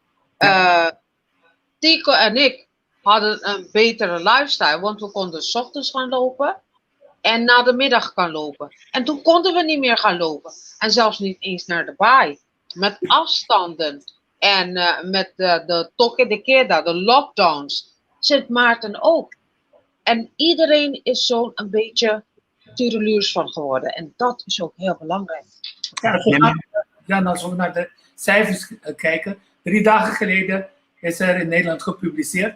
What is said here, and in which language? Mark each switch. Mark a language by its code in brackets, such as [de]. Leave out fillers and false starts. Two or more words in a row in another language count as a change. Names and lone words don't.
[nl] Tico en ik hadden een betere lifestyle, want we konden 's ochtends gaan lopen en na de middag gaan lopen. En toen konden we niet meer gaan lopen. En zelfs niet eens naar de baai. Met afstanden en met de [es] toque de queda, [nl] de lockdowns. Sint Maarten ook. En iedereen is zo'n een beetje tureluurs van geworden. En dat is ook heel belangrijk. Als we naar de cijfers kijken. 3 dagen geleden is er in Nederland gepubliceerd.